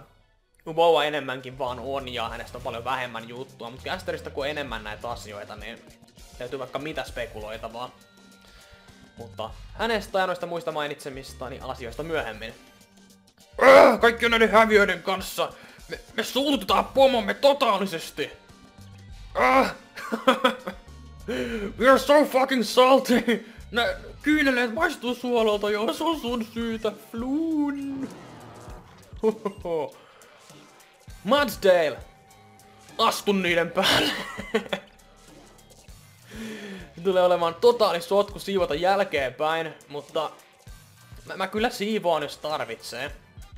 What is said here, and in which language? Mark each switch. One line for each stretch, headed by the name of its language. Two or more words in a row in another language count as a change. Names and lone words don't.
Finnish: Uboa enemmänkin vaan on ja hänestä on paljon vähemmän juttua, mutta Gasterista kun on enemmän näitä asioita, niin löytyy vaikka mitä spekuloitavaa. Mutta hänestä ja noista muista mainitsemistani asioista myöhemmin. Kaikki näiden häviöiden kanssa! Me suututetaan pomomme totaalisesti!
English: We're so fucking salty!
Finnish: Nää kyyneleet maistuu suololta, jos on sun syytä, Floon! Mudsdale! Astu niiden päälle! Tulee olemaan totaali sotku siivota jälkeenpäin, mutta mä kyllä siivoan jos tarvitsee.